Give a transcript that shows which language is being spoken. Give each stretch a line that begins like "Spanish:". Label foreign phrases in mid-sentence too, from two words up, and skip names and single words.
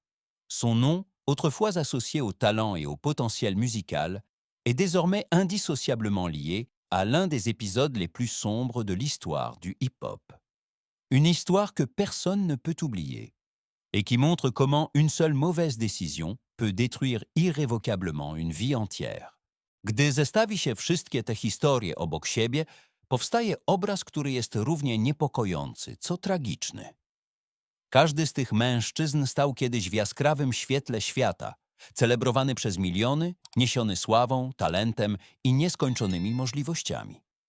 French: Son nom, autrefois associé au talent et au potentiel musical, est désormais indissociablement lié à l'un des épisodes les plus sombres de l'histoire du hip-hop. Une histoire que personne ne peut oublier, et qui montre comment une seule mauvaise décision peut détruire irrévocablement une vie entière.
Polish: Gdy zestawi się wszystkie te historie obok siebie, powstaje obraz, który jest równie niepokojący, co tragiczny. Każdy z tych mężczyzn stał kiedyś w jaskrawym świetle świata, celebrowany przez miliony, niesiony sławą, talentem i nieskończonymi możliwościami.